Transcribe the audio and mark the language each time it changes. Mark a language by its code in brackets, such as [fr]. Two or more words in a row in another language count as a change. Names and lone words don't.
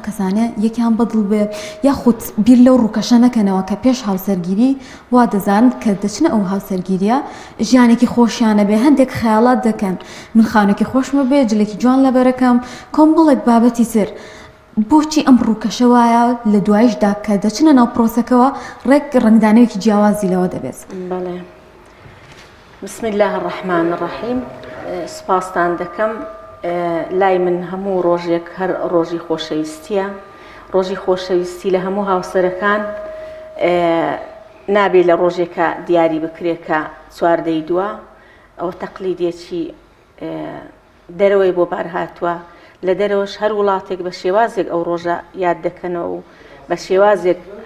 [ckb] کەسانە یەکیان بەدڵ بێ یاخود بیر لەو ڕووکەشە نەکەنەوە کە پێش هاوسەرگیری وا دەزانن کە دەچنە ئەو هاوسەرگیریە ژیانێکی خۆشیانە بێ هەندێک خەیاڵات دەکەن من خانێکی خۆشمە بێ جلێکی جوان لەبەرەکەم کۆمبڵێک بابەتی تر بۆچی ئەم ڕووکەشە وایە لە دوایشدا کە دەچنە ناو پرۆسەکەەوە ڕێک ڕنگدانەوەکی جیاوازی لەوە دەبێت. بەڵێ [ar] بسم الله الرحمن الرحیم [ckb] سپاسان دەکەم لای من هەموو ڕۆژێک هەر ڕۆژی خۆشەویستیە ڕۆژی خۆشەویستی لە هەموو هاوسەرەکان نابێت لە ڕۆژێکە دیاری بکرێکە چواردەی دووە ئەو تەقلیدێکی دەرەوەی بۆ بارهاتووە لە دەرەوەش هەر وڵاتێک بە شێوازێک ئەو ڕۆژە یاد دەکەنەوە و بە شێوازێک